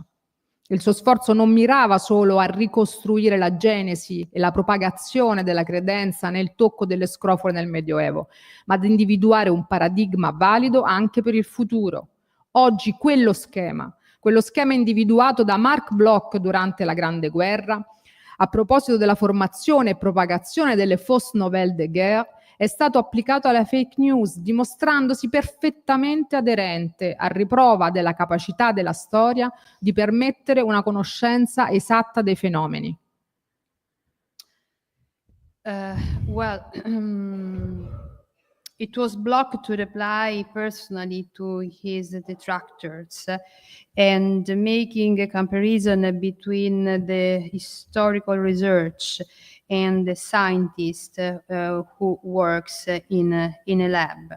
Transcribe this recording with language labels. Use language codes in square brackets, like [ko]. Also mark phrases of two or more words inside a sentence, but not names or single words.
[it] Il suo sforzo non mirava solo a ricostruire la genesi e la propagazione della credenza nel tocco delle scrofole nel Medioevo, ma ad individuare un paradigma valido anche per il futuro. Oggi quello schema individuato da Marc Bloch durante la Grande Guerra, a proposito della formazione e propagazione delle [fr] fausses nouvelles de guerre, [it] è stato applicato alle fake news, dimostrandosi perfettamente aderente, a riprova della capacità della storia di permettere una conoscenza esatta dei fenomeni. [en] Well, it was Bloch to reply personally to his detractors and making a comparison between the historical research and the scientist who works in a lab.